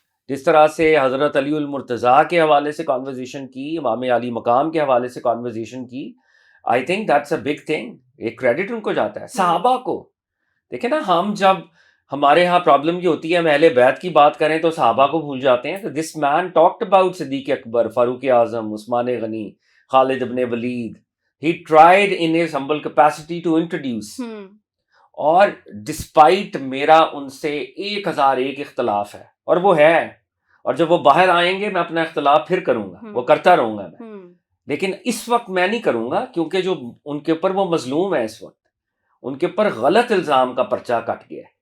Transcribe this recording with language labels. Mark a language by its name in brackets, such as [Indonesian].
[Urdu] جس طرح سے حضرت علی المرتضیٰ کے حوالے سے کانورزیشن کی, امام علی مقام کے حوالے سے کانورزیشن کی, [English] I think that's a big thing. [Urdu] ایک کریڈٹ ان کو جاتا ہے. صحابہ کو دیکھیں نا, ہم جب ہمارے ہاں پرابلم یہ ہوتی ہے ہم اہل بیت کی بات کریں تو صحابہ کو بھول جاتے ہیں. تو [English] this man talked about [Urdu] صدیق اکبر, فاروق اعظم, عثمان غنی, خالد ابن ولید. [English] He tried in his humble capacity to introduce. [Urdu] اور ڈسپائٹ میرا ان سے 1001 اختلاف ہے, اور وہ ہے, اور جب وہ باہر آئیں گے میں اپنا اختلاف پھر کروں گا, وہ کرتا رہوں گا میں, لیکن اس وقت میں نہیں کروں گا کیونکہ جو ان کے اوپر وہ مظلوم ہے اس وقت, ان کے اوپر غلط الزام کا پرچہ کٹ گیا ہے.